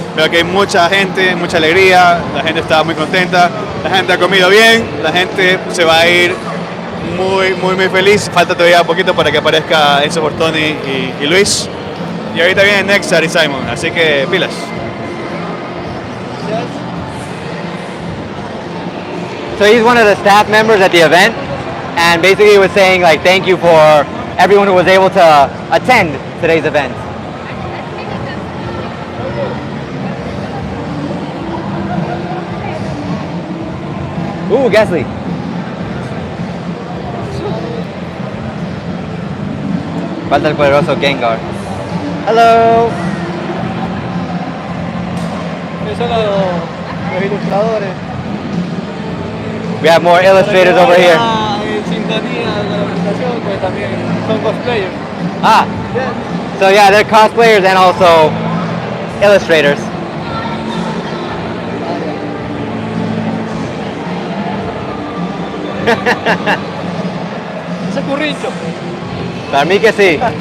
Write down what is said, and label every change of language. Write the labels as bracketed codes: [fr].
[es] Veo que hay mucha gente, mucha alegría, la gente está muy contenta, la gente ha comido bien, la gente se va a ir muy feliz. Falta todavía poquito para que aparezca Enzo Bortoni y Luis. Y ahorita vienen Nexar y Simon, así que pilas. [en] So he's one of the staff members at the event, and basically he was saying like thank you for everyone who was able to attend today's event. Ooh, Gasly. [es] Falta el poderoso Gengar. Hello. Esos son los ilustradores. [en] We have more illustrators over here. [es] En sintonía con la presentación, pues también son cosplayers. [en] Ah, so yeah, they're cosplayers and also illustrators. [es] Ese es currincho. Para mí que sí.